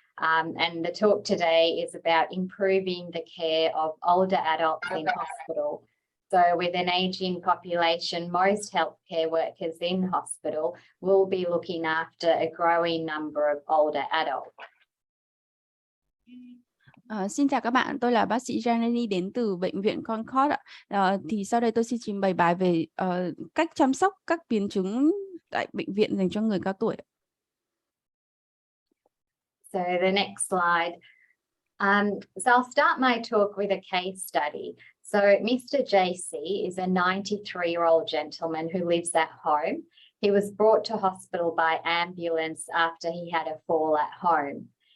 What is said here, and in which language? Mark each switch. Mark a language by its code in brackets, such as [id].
[en] And the talk today is about improving the care of older adults in hospital. So with an ageing population, most healthcare workers in hospital will be looking after a growing number of older adults. [vi] Xin chào các bạn, tôi là bác sĩ Janani đến từ bệnh viện Concord ạ. Thì sau đây tôi xin trình bày bài về cách chăm sóc các biến chứng tại bệnh viện dành cho người cao tuổi. [en] So the next slide. So I'll start my talk with a case study. So Mr. JC is a 93-year-old gentleman who lives at home. He was brought to hospital by ambulance after he had a fall at home.